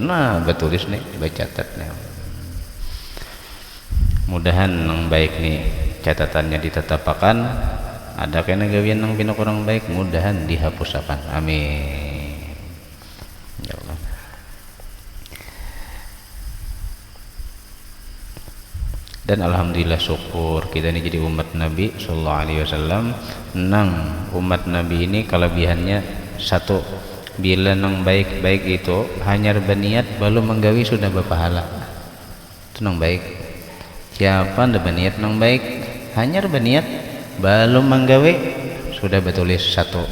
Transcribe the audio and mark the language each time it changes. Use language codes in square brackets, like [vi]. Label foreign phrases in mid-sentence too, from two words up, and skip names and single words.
[bjn] Nah, betulis nih, bacatatnya. Mudahan nang baik nih catatannya ditetapakan, ada kena gawian nang pina kurang baik, mudahan dihapusakan. [ar] آمين يا الله. [bjn] Dan alhamdulillah syukur kita ini jadi umat Nabi [ar] صلى الله عليه وسلم. [bjn] Nang umat Nabi ini kelebihannya satu, bila nang baik-baik itu hanya berniat belum menggawi sudah berpahala. Itu nang baik. Siapa ndak berniat nang baik hanya berniat belum menggawi sudah bertulis satu.